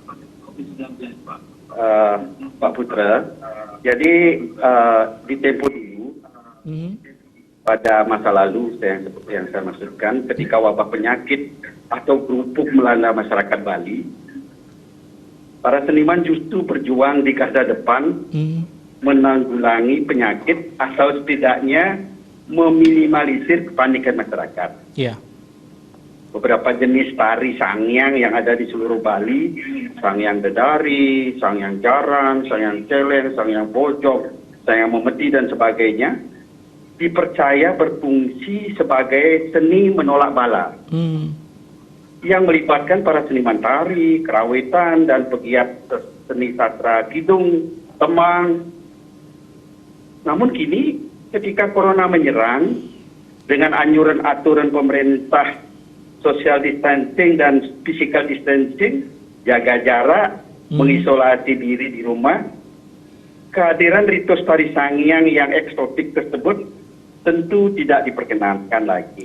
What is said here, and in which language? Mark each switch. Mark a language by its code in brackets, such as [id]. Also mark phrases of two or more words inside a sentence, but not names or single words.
[id] Pak Putra, jadi di tempo dulu, pada masa lalu seperti yang saya maksudkan, ketika wabah penyakit atau kerupuk melanda masyarakat Bali, para seniman justru berjuang di garda depan menanggulangi penyakit atau setidaknya meminimalisir kepanikan masyarakat. Iya. Beberapa jenis tari sangyang yang ada di seluruh Bali, sangyang dedari, sangyang jaran, sangyang celeng, sangyang bojok, sangyang memeti, dan sebagainya, dipercaya berfungsi sebagai seni menolak bala yang melibatkan para seniman tari, kerawitan, dan pegiat seni sastra kidung, temang. Namun kini ketika corona menyerang dengan anjuran aturan pemerintah [en] social distancing [id] dan [en] physical distancing, [id] jaga jarak, mengisolasi diri di rumah, kehadiran ritus tari sangyang yang eksotik tersebut tentu tidak diperkenankan lagi.